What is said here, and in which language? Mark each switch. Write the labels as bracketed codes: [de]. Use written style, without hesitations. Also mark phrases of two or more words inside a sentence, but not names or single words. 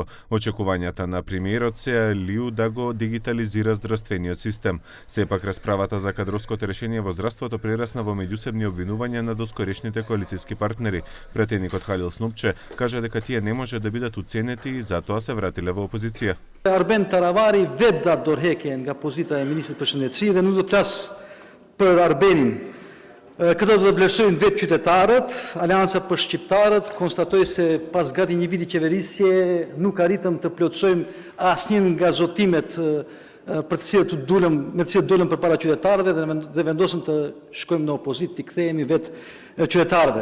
[mk] Очекувањата на премиерот се Алиев да го дигитализира здравствениот систем. Сепак расправата за кадровското решение во здравството прерасна во меѓусебни обвинувања на доскорешните коалициски партнери. Претедникот Халил Снупче кажа дека тие не може да бидат уценети и затоа се вратиле во опозиција. [sq] Arben Taravari vetë datë dorëheqjen nga pozita e ministrit përshëndetësi dhe nuk do të flas për Arbenin. Këtë do të vlerësojnë vetë qytetarët. Aleanca për shqiptarët konstatoi se pas gati një viti qeverisje nuk arritëm të plotësojmë asnjë nga zotimet për të cilët me të cilët dolëm përpara qytetarëve dhe vendosëm të shkojmë në opozitë, të kthehemi vetë qytetarëve.